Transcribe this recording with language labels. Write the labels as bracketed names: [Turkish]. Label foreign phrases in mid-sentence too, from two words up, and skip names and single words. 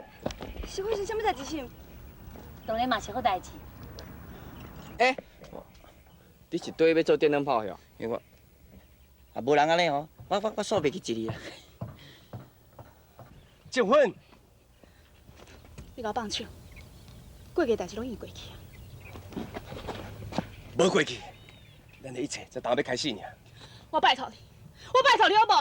[Min Nan Chinese] 是发生什么代志是？当然嘛是好代志。你是对要做电灯泡哟？因为我啊无人安尼哦，我煞袂去一你啊。结婚！你甲我放手，过去的代志拢已过去啊。无过去，咱的一切才刚要开始呢。我拜托你好无？